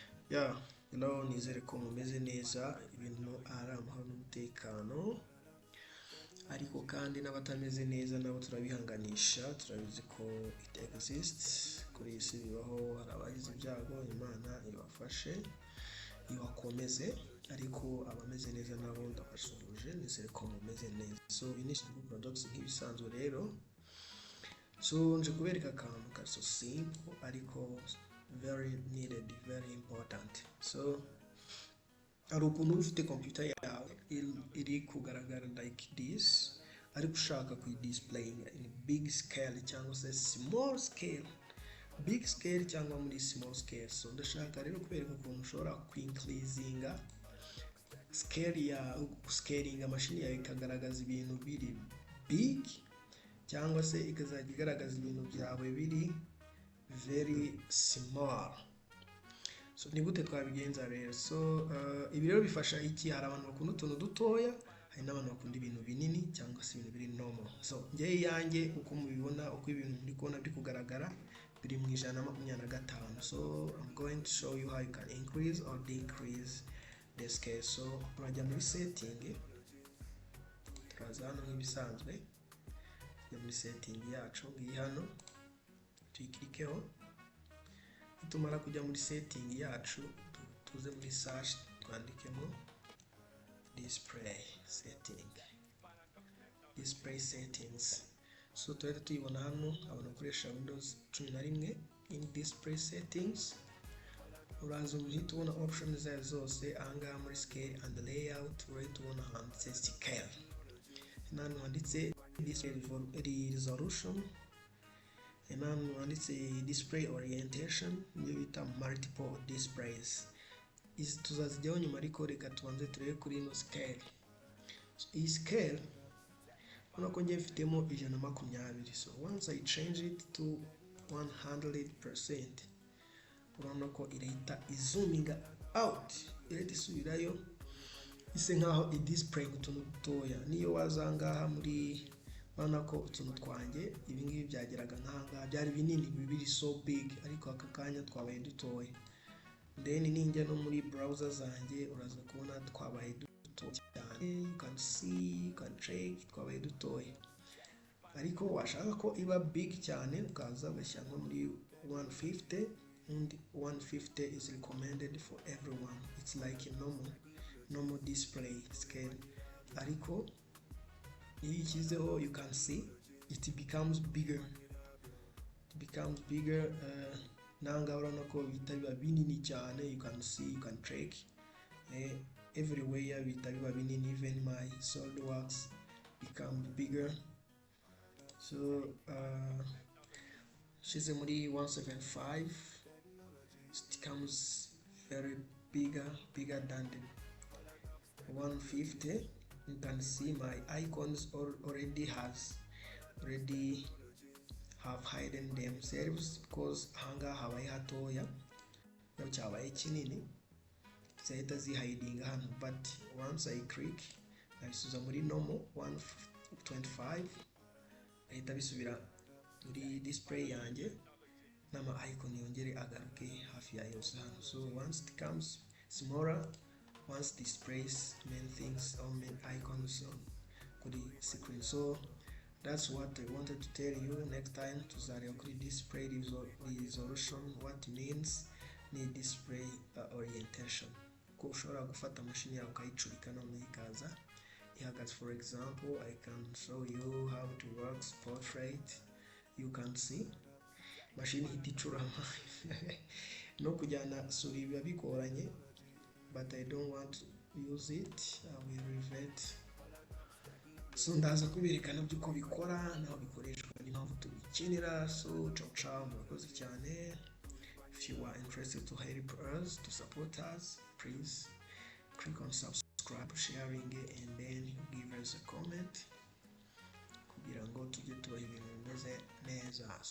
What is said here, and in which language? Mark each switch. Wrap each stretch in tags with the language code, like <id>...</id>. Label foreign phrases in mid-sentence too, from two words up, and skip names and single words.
<rw>Yeah, nizere ko mumeze neza ibintu ari amahoro n'umutekano, ariko kandi n'abatameze neza nabo turabihanganisha. Turabizi ko</rw> <en>it exists</en> <rw>kuri iyi si, bibaho. Hari abagize ibyago, Imana ibafashe ibakomeze, ariko abameze neza nabo ndabasuhuje, nizere ko mumeze neza. So</rw> <en>initial products</en> <rw>nk'ibisanzwe rero, so nje kubereka akantu ka</rw> <en>so simple</en> <rw>ariko</rw> <en>very needed, very important.</en> <rw>So hari ukuntu ufite computer yawe iri kugaragara</rw> <en>like this,</en> <rw>ariko ushaka kuyidisplay</rw> <en>in big scale</en> <rw>cyangwa se</rw> <en>small scale, big scale</en> <rw>cyangwa muri</rw> <en>small scale.</en> <rw>So ndashaka rero kubereka ukuntu ushobora kwincreasinga scale ya</rw> <en>scaling machine</en> <rw>yawe ikagaragaza ibintu biri big, cyangwa se ikazajya igaragaza ibintu byawe biri</rw> <en>very small.</en> <rw>So ni gute twabigenza rero? So ibi rero bifasha iki? Hari abantu bakunda utuntu dutoya, hari n'abantu bakunda ibintu binini cyangwa se ibintu biri normal. So njye yanjye uko mubibona, uko ibintu muri kubona biri kugaragara, biri mu 125.</rw> <en>So I'm going to show you how you can increase or decrease the scale.</en> <rw>So urajya muri setting, turaza hano nk'ibisanzwe, muri setting yacu ngiyi hano, tuyikirikeho. Tumara kujya muri setting yacu, tuze muri search, twandikemo</rw> <en>display settings.</en> <rw>So tuhita tuyibona hano. Abantu bakoresha Windows 11</rw> <en>in display settings,</en> <rw>uraza uhita ubona options zayo zose. Ahangaha muri</rw> <en>scale and layout</en> <rw>urahita ubona handitse scale, nano handitse</rw> <en>display resolution,</en> <rw>nano handitse</rw> <en>display orientation,</en> <rw>niyo bita</rw> <en>multiple displays.</en> <rw>Izi tuzazijyaho nyuma, ariko reka tubanze turebe kuri ino scale. So iyi scale urabona ko ngiye mfitemo 120.</rw> <en>So once I change it to 100%,</en> <rw>urabona ko irahita izoominga out, irahita isubirayo ise nkaho i-display utuntu dutoya. Niyo wazangaha muri, urabona ko utuntu twanjye ibi ngibi byageraga nk'ahangaha, byari binini, bibiri</rw> <en>so big,</en> <rw>ariko aka kanya twabaye dutoya. Then ninjya no muri browser zanjye, uraza kubona twabaye dutoya cyane.</rw> <en>You can see, you can check,</en> <rw>twabaye dutoya. Ariko washaka ko iba big cyane, ukaza ugashyira nko muri 150,</rw> <en>and 150 is recommended for everyone. It's like a normal display scale.</en> <rw>Ariko iyo ushyizeho,</rw> <en>you can see it becomes bigger.</en> <rw>Nanga urabona ko bihita biba binini cyane.</rw> <en>You can see, you can check everywhere</en> <rw>bihita biba binini.</rw> <en>Even my SolidWorks become bigger.</en> <rw>So shize muri 175,</rw> <en>it becomes very bigger than the 150. You can see my icons already have hidden themselves, because</en> <rw>hanga habaye hatoya no cyabaye kinini, zahita zihidinga hano.</rw> <en>But once I click,</en> <rw>nabisubiza muri normal 125, ahita bisubira muri display yanjye, n'ama icon yongere agaruke hafi ya yose hano.</rw> <en>So once it becomes smaller, once displays main things or main icons on kuri screen. So that's what I wanted to tell you. Next time</en> <rw>tuzareba kuri</rw> <en>display resolution, what means ni display orientation,</en> <rw>ko ushobora gufata machine yawe ukayicurika none ikaza ihagaze.</rw> <en>For example, I can show you how to work portrait. You can see</en> <rw>machine iticurama no kujyana suri biba bigoranye,</rw> <en>but I don't want to use it. I will revert.</en> <rw>So ndaza kuberekana byuko bikora, naho bikoreshwa, n'impamvu tubikenera. So ciao, murakoze cyane.</rw> <en>If you are interested to help us, to support us, please click on subscribe, sharing, and then give us a comment</en> <rw>kugira ngo tujye tubaha ibintu bimeze neza.</rw>